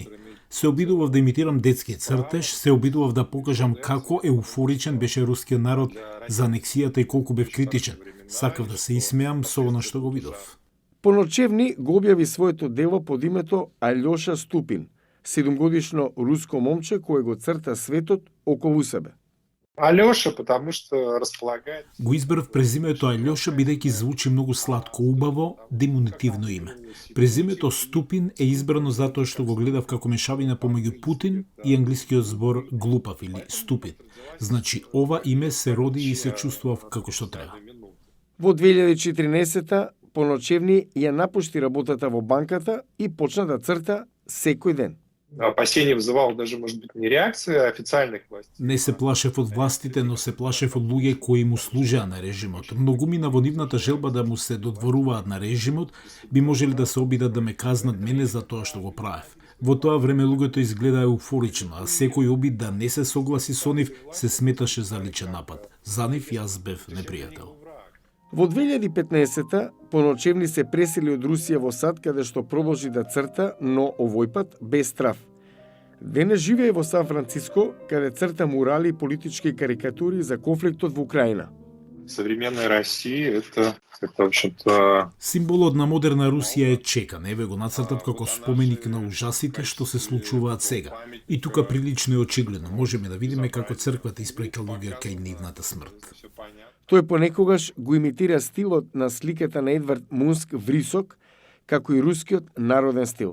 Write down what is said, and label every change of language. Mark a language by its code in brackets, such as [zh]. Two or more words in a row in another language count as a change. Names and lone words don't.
[mk] Се обидував да имитирам детски цртеж, се обидував да покажам како еуфоричен беше рускиот народ за анексијата и колку бев критичен. Сакав да се исмеам со она што го видов. Поночевни го објави своето дело под името Алјоша Ступин, 7-годишно руско момче кое го црта светот околу себе. [ru] Алёша, потому что располагает... [mk] Го избрав презимето Алјоша бидејќи звучи многу сладко, убаво, демонитивно име. Презимето Ступин е избрано затоа што го гледав како мешавина помеѓу Путин и англискиот збор глупав или ступид. Значи, ова име се роди и се чувствував како што треба. Во 2014-та Поночевни ја напушти работата во банката и почна да црта секој ден. [ru] Опасение вызывало даже, может быть, не реакция официальных властей. [mk] Не се плашев од властите, но се плашев од луѓе кои му служеа на режимот. Многумина во нивната желба да му се додворуваат на режимот, би можели да се обидат да ме казнат мене за тоа што го правев. Во тоа време луѓето изгледа еуфорично, а секој обид да не се согласи со нив се сметаше за личен напад. За нив јас бев непријател. Во 2015-та Поночевни се пресели од Русија во САД, каде што продолжи да црта, но овој пат без страв. Денес живее во Сан Франциско, каде црта мурали и политички карикатури за конфликтот во Украина. [ru] Современная Россия это в общем-то... [mk] Символот на модерна Русија е чекан. Еве го нацртав како споменик на ужасите што се случуваат сега. И тука прилично е очигледно. Можеме да видиме како црквата испраќа луѓе кај нивната смрт. Тој понекогаш го имитира стилот на сликата на Едвард Мунск Врисок, како и рускиот народен стил.